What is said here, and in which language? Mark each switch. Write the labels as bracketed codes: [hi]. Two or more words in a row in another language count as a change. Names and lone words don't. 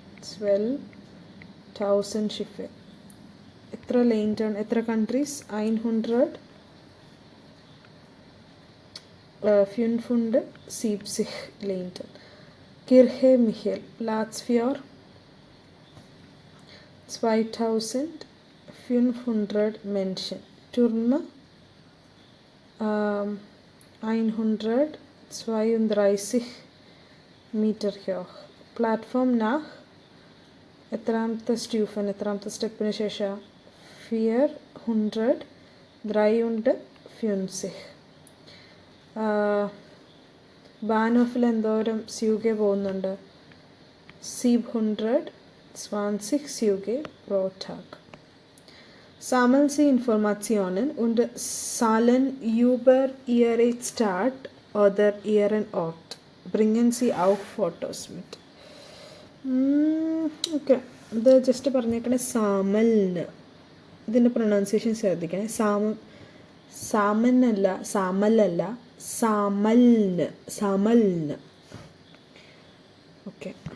[ml] 12,000 ഷിപ്പ്. എത്ര ലെയിൻറ്റൺ? എത്ര കൺട്രീസ്? 570 ലെയിൻറ്റൺ. [de] Kirche Michel Platz für 2500 Menschen. Turme 132 Meter hoch. Plattform nach [ml] എത്രാമത്തെ സ്റ്റ്യൂഫൻ, എത്രാമത്തെ സ്റ്റെപ്പിന് ശേഷം? 453. ബാനോഫിൽ എന്തോരം സ്യൂഗെ പോകുന്നുണ്ട്? [de] 720 Züge pro Tag. Sammeln Sie Informationen und Zahlen über Ihre Stadt oder Ihren Ort. Bringen Sie auch Fotos mit. [ml] ഓക്കെ, ഇത് ജസ്റ്റ് പറഞ്ഞേക്കണേ സാമൽന്. ഇതിൻ്റെ പ്രൊണൗൺസിയേഷൻ ശ്രദ്ധിക്കണേ. സാമനല്ല, സാമലല്ല, സാമൽന്. ഓക്കെ.